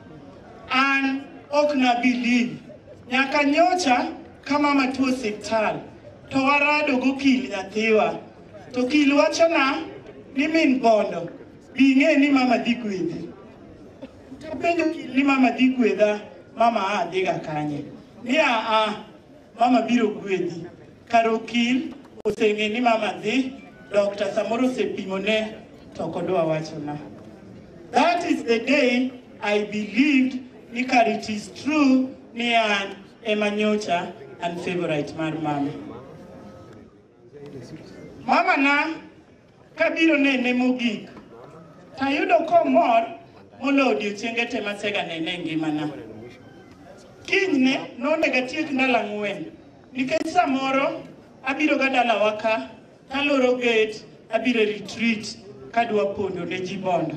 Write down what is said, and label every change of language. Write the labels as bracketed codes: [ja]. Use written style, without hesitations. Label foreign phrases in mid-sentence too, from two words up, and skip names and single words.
[luo] An ok na believe nyaka nyocha ka mama tuo osiptal to warado go kil nyathiwa to kil wachona ni min bondo bing'e ni mama dhi gwedhi. Tapenjo kil ni mama dhi gwedha, mama dhiga kanye ni mama biro gwedhi. Karo kil oseng'e ni mama dhi, doctor samoro osepimone to kodwa wachona. [en] That is the day I believed [luo] ni kar [en] it is true [luo] ni an emanyocha [en] and favorite [luo] mar mama. Mama na kabiro nene mogik tayudo komor molo odiochienge te masega nene ngimana. Kinyne nonego atiek ndalo 4 nikech samoro abiro ga dalawa ka taloro gate abiro retreat kadwa pondo ne ji bondo.